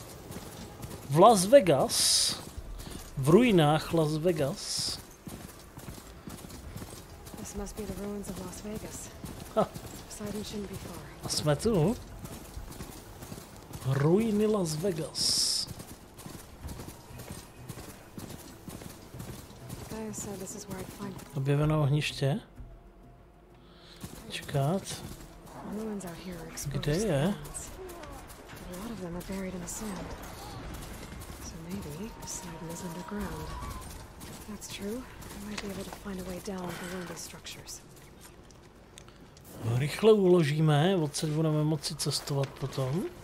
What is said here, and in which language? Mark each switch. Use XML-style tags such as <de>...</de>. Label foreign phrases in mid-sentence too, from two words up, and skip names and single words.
<cs>v Las Vegas, v ruinách Las Vegas.</cs> <en>must be the ruins of Las Vegas. Poseidon shouldn't be far.</en> <cs>A jsme tu. Ruiny Las Vegas.</cs> <en>Gaia said this is where I'd find</en> <cs>Objeveno ohniště. Čekat.</cs> <en>ruins out here are exposed.</en> <cs>Kde je?</cs> <en>A lot of them are buried in the sand. So maybe Poseidon is underground. If that's true, I might be able to find a way down below these structures.</en> <cs>Rychle uložíme, odsaď budeme moci cestovat potom.</cs>